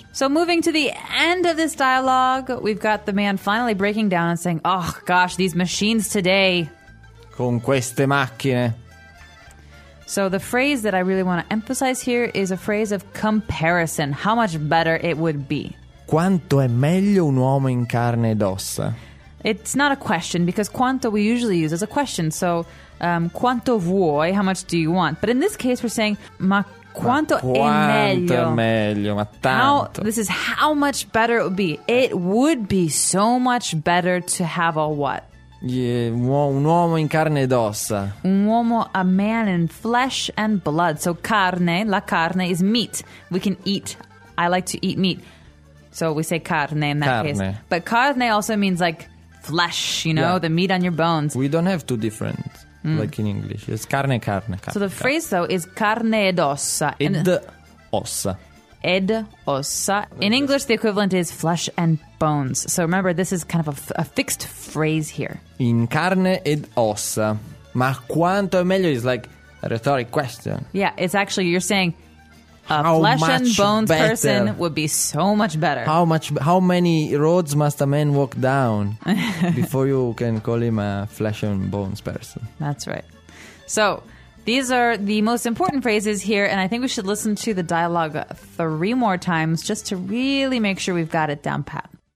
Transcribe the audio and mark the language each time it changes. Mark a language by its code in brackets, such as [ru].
[en] So moving to the end of this dialogue, we've got the man finally breaking down and saying, oh gosh, these machines today. [it] Con queste macchine. [en] So the phrase that I really want to emphasize here is a phrase of comparison. How much better it would be. [it] Quanto è meglio un uomo in carne ed ossa? [en] It's not a question, because quanto we usually use as a question. So, [it] quanto vuoi, [en] how much do you want? But in this case, we're saying, [it] ma quanto è meglio? Quanto è meglio, ma tanto. [en] This is how much better it would be. It would be so much better to have a what? [it] Yeah, un uomo in carne ed ossa. Un uomo, [en] a man in flesh and blood. So, carne, la carne is meat. We can eat. I like to eat meat. So, we say carne in that [it] carne. [en] Case. But carne also means like, flesh, you know, yeah. The meat on your bones. We don't have two different Mm. Like in English. It's carne, carne, carne. So the [it] carne. [en] Phrase though is [it] carne ed ossa. Ed ossa. Ed ossa. [en] In English, the equivalent is flesh and bones. So remember, this is kind of a fixed phrase here. [it] In carne ed ossa. Ma quanto è meglio [en] is like a rhetoric question. Yeah, it's actually, you're saying a how flesh and bones better? Person would be so much better. How many roads must a man walk down before you can call him a flesh and bones person? That's right. So these are the most important phrases here, and I think we should listen to the dialogue three more times just to really make sure we've got it down pat.